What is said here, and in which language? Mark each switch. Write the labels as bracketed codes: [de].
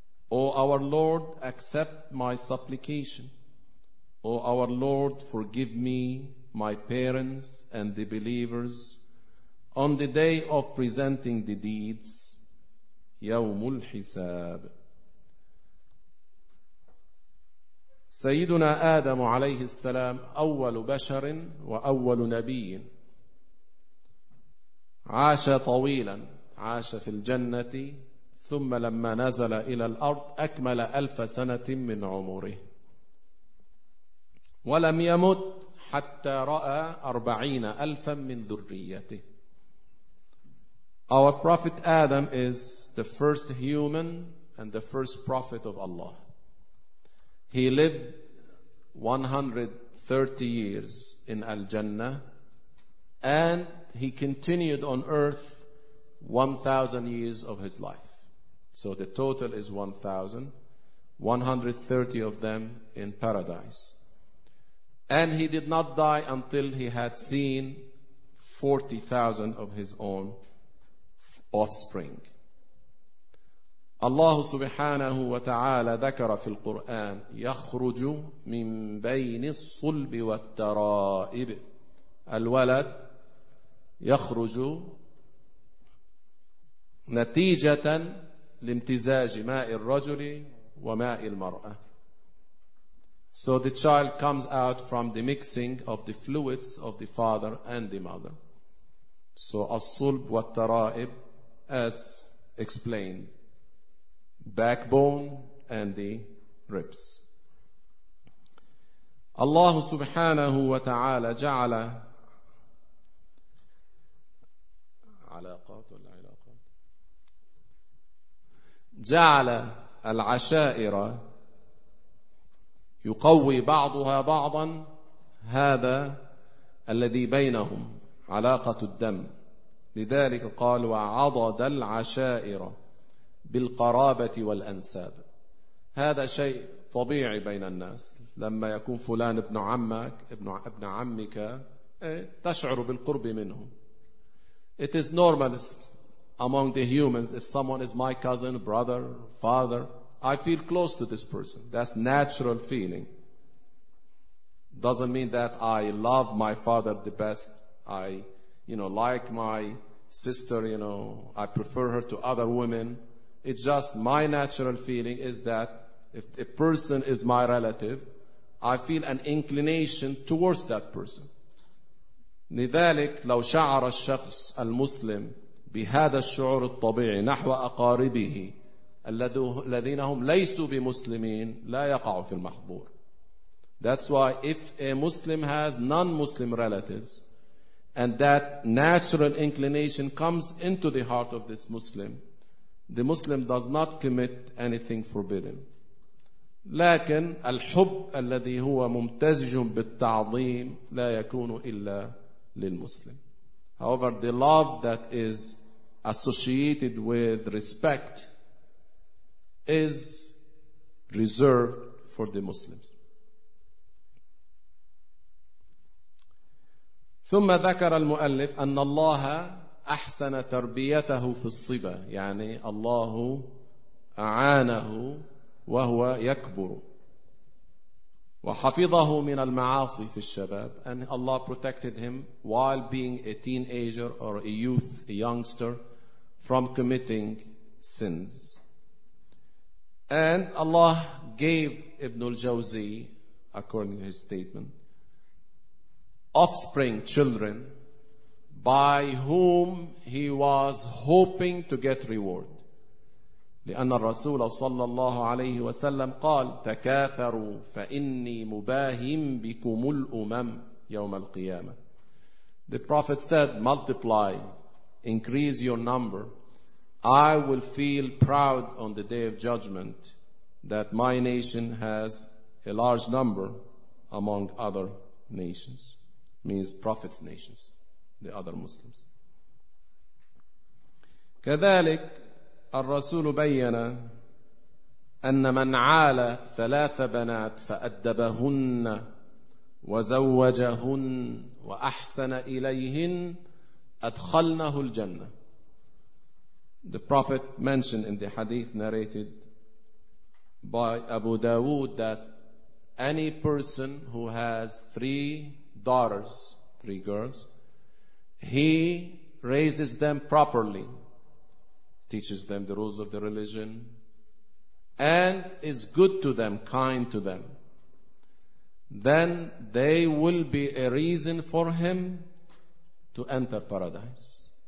[en] O our Lord, accept my supplication. O our Lord, forgive me, my parents, and the believers on the day of presenting the deeds, [ar] يوم الحساب. سيدنا آدم عليه السلام أول بشر وأول نبي. عاش طويلا، عاش في الجنة، ثم لما نزل إلى الأرض أكمل 1000 سنة من عمره، ولم يمت حتى رأى 40,000 من ذريته. [en] Our Prophet Adam is the first human and the first Prophet of Allah. He lived 130 years in Al-Jannah, and he continued on earth 1,000 years of his life. So the total is 1,000, 130 of them in paradise. And he did not die until he had seen 40,000 of his own offspring. [ar] Allah subhanahu wa ta'ala ذكر في القرآن يخرج من بين الصلب والترائب. الولد يخرج نتيجة لامتزاج ماء الرجل وماء المرأة. [en] So the child comes out from the mixing of the fluids of the father and the mother. So [ar] الصلب والترائب, [en] as explained, backbone and the ribs. [ar] Allah subhanahu wa ta'ala ja'ala alaqat wal ilaqat ja'ala al-ashaira yuqawwi ba'daha ba'dan هذا الذي بينهم علاقة الدم. لذلك قال وعضد العشائر بالقرابة والأنساب. هذا شيء طبيعي بين الناس، لما يكون فلان ابن عمك ابن عمك تشعر بالقرب منه. [en] It is normal among the humans if someone is my cousin, brother, father, I feel close to this person. That's natural feeling. Doesn't mean that I love my father the best. I, you know, like my sister, you know, I prefer her to other women. It's just my natural feeling is that if a person is my relative, I feel an inclination towards that person. [ar] لذلك لو شعر الشخص المسلم بهذا الشعور الطبيعي نحو أقاربه الذين هم ليسوا بمسلمين لا يقع في المحظور. [en] That's why if a Muslim has non-Muslim relatives and that natural inclination comes into the heart of this Muslim, the Muslim does not commit anything forbidden. [ar] لكن الحب الذي هو ممتزج بالتعظيم لا يكون إلا للمسلم. [en] However, the love that is associated with respect is reserved for the Muslims. [ar] ثم ذكر المؤلف أن الله أحسن تربيته في الصبا، يعني الله أعانه وهو يكبر وحفظه من المعاصي في الشباب. [en] And Allah protected him while being a teenager or a youth, a youngster, from committing sins. And Allah gave Ibn al-Jawzi, according to his statement, offspring, children, by whom he was hoping to get reward. [ar] لأن الرسول صلى الله عليه وسلم قال تكاثروا فإني مباهم بكم الأمم يوم القيامة. [en] The Prophet said, multiply, increase your number, I will feel proud on the day of judgment that my nation has a large number among other nations. Means Prophet's nations, the other Muslims. [ar] كذلك الرسول بين أن من عال ثلاث بنات فأدبهن وزوجهن وأحسن إليهن أدخلنه الجنة. [en] The Prophet mentioned in the hadith narrated by Abu Dawood that any person who has three daughters, three girls, he raises them properly, teaches them the rules of the religion, and is good to them, kind to them, then they will be a reason for him to enter paradise.